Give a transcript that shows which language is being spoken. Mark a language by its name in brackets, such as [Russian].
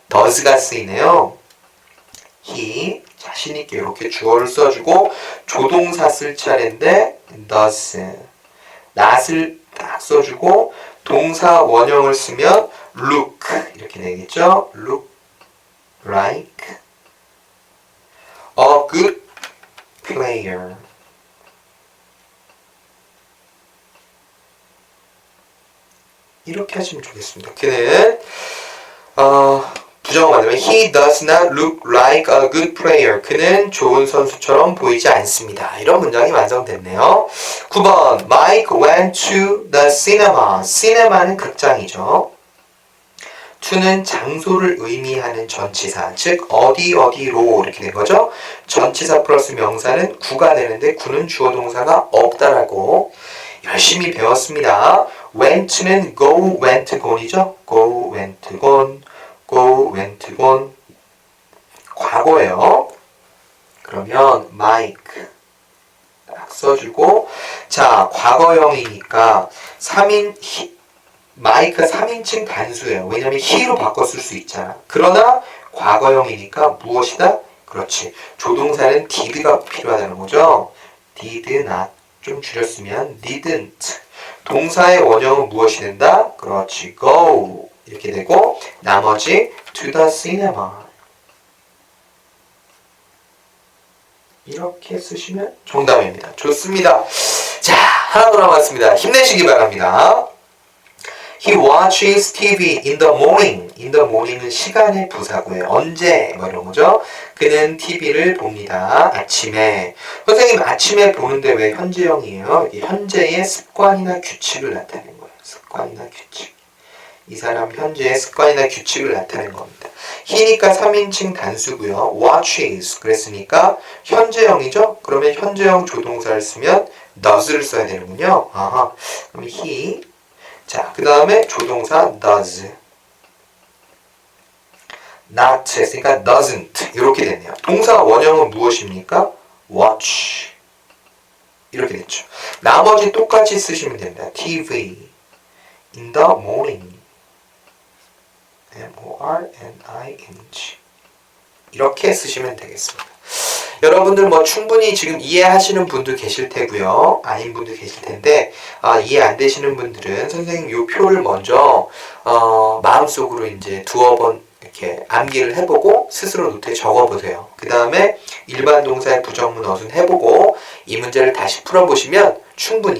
[Korean] does가 쓰이네요. he 자신있게 이렇게 주어를 써주고 조동사 쓸 차례인데 does not을 딱 써주고 동사 원형을 쓰면 look 이렇게 되겠죠. [English] look like a good player. [Korean] 이렇게 하시면 좋겠습니다. 그는 부정어 만들면 [English] He does not look like a good player. [Korean] 그는 좋은 선수처럼 보이지 않습니다. 이런 문장이 완성됐네요. [English] 9번 Mike went to the cinema. cinema는 극장이죠. [Korean] to는 장소를 의미하는 전치사, 즉 어디로 이렇게 된 거죠. 전치사 플러스 명사는 구가 되는데 구는 주어 동사가 없다라고 열심히 배웠습니다. went는 go, went, gone이죠. go, went, gone, go, went, gone. 과거예요. 그러면 Mike 딱 써주고 자, 과거형이니까 3인 마이크가 3인칭 단수예요. 왜냐면 he로 바꿔 쓸 수 있잖아. 그러나 과거형이니까 무엇이다? 그렇지. 조동사는 did가 필요하다는 거죠. [English] did not. [Korean] 좀 줄였으면 didn't. 동사의 원형은 무엇이 된다? 그렇지. go. 이렇게 되고 나머지 [English] to the cinema. [Korean] 이렇게 쓰시면 정답입니다. 좋습니다. 자, 하나 더 남았습니다. 힘내시기 바랍니다. [English] He watches TV in the morning. in the morning [Korean] 은 시간의 부사고요. 언제? 이런 거죠. 그는 TV를 봅니다. 아침에. 선생님 아침에 보는데 왜 현재형이에요? 이게 현재의 습관이나 규칙을 나타내는 거예요. 습관이나 규칙. 이 사람 현재의 습관이나 규칙을 나타내는 겁니다. he니까 3인칭 단수고요. watches 그랬으니까 현재형이죠. 그러면 현재형 조동사를 쓰면 does를 써야 되는군요. 아하. 그럼 he 자, 그 다음에 조동사 [English] does not [Korean] 했으니까 doesn't 이렇게 됐네요. 동사 원형은 무엇입니까? watch 이렇게 됐죠. 나머지 똑같이 쓰시면 됩니다. [English] TV in the morning M-O-R-N-I-N-G [Korean] 이렇게 쓰시면 되겠습니다. 여러분들 충분히 지금 이해하시는 분도 계실 테고요. 아닌 분도 계실 텐데 이해 안 되시는 분들은 선생님 요 표를 먼저 마음속으로 이제 두어 번 이렇게 암기를 해보고 스스로 노트에 적어보세요. 그 다음에 일반 동사의 부정문 어순 해보고 이 문제를 다시 풀어보시면 충분히